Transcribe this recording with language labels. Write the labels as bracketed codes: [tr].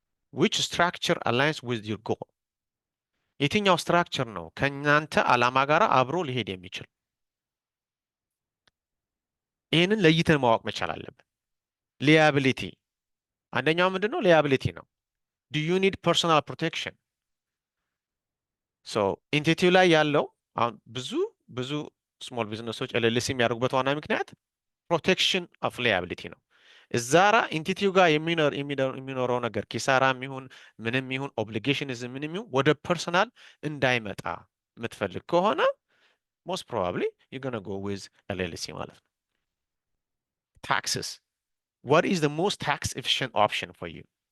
[en] which structure aligns with your goal [am] የትኛው ስትራክቸር ነው ከእናንተ ዓላማ ጋር አብሮ ሊሄድ የሚችል? ይህንን ለይተን ማወቅ መቻል አለብን። ሊያቢሊቲ አንደኛው ምንድን ነው? ሊያቢሊቲ ነው። [en] do you need personal protection? [am] so ኢንቲቲው ላይ ያለው አሁን ብዙ ስሞል ቢዝነሶች ኤልኤልሲ የሚያደርጉበት ዋና ምክንያት ፕሮቴክሽን ኦፍ ሊያቢሊቲ ነው። እዛራ ኢንቲቲው ጋር የሚኖረው ነገር ኪሳራም ይሁን ምንም ይሁን ኦብሊጌሽንዝም ምንም ይሁን ወደ ፐርሰናል እንዳይመጣ የምትፈልግ ከሆነ [en] ሞስት ፕሮባብሊ ዩ ጎና ጎ ዊዝ ኤልኤልሲ [am] ማለት ነው። ታክስስ [en] what is the most tax efficient option for you?